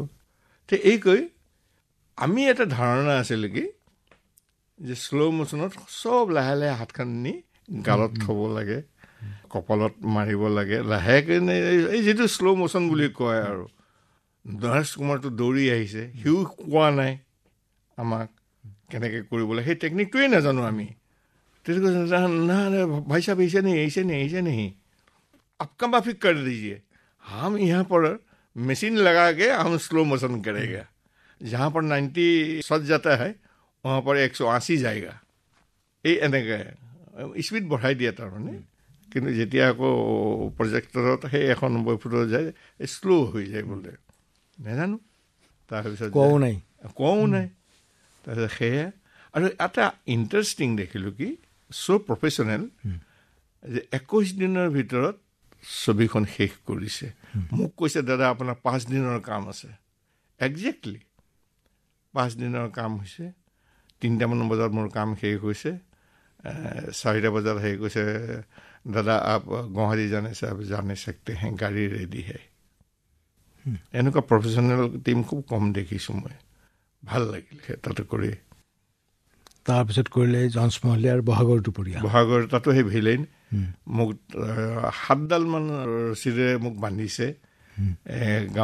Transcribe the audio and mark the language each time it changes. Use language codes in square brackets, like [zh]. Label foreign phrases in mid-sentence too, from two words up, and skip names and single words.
[as] এই কৈ আমি এটা ধাৰণা আছিলে কি, যে [en] slow motionত [as] চব লাহে লাহে হাতখন নি গালত থ'ব লাগে, কপালত মাৰিব লাগে লাহেকৈ। এই যিটো [en] slow motion [as] বুলি কয়, আৰু নৰেশ কুমাৰটো দৌৰি আহিছে, সিও কোৱা নাই আমাক কেনেকৈ কৰিবলৈ, সেই টেকনিকটোৱেই নাজানো আমি। তেতিয়া কৈছে না [hi] ভাই সাহেব ऐसे नहीं आपका माफी कर दीजिए, हम यहाँ पर मशीन लगा के हम [en] slow motion [hi] करेगा, जहाँ पर 90 सज जाता है वहाँ पर 180 जाएगा। [as] এই এনেকৈ স্পীড বঢ়াই দিয়ে তাৰমানে। কিন্তু যেতিয়া আকৌ প্ৰজেক্টৰত সেই 190 ফুটত যায়, শ্ল' হৈ যায় বোলে, নাজানো। তাৰপিছত কোৱাও নাই। তাৰপিছত সেয়া আৰু এটা ইণ্টাৰেষ্টিং দেখিলোঁ কি, [en] so professional, [as] যে 21 দিনৰ ভিতৰত ছবিখন শেষ কৰিছে। মোক কৈছে দাদা আপোনাৰ 5 দিনৰ কাম আছে। একজেক্টলি 5 দিনৰ কাম হৈছে। 3টামান বজাত মোৰ কাম শেষ হৈছে, 4টা বজাত হেৰি কৈছে দাদা [hi] आप गुवाहाटी जाने सकते हैं, गाड़ी रेडी है। [as] এনেকুৱা প্ৰফেশ্যনেল টিম খুব কম দেখিছোঁ মই, ভাল লাগিল তাতে কৰি। তাৰপিছত কৰিলে জন্স মহলীয়াৰ বহাগৰ দুপৰীয়া। বহাগৰ তাতো সেই ভিলেইন মোক 7ডালমান ৰছীৰে মোক বান্ধিছে গাঁৱৰ ৰাইজে।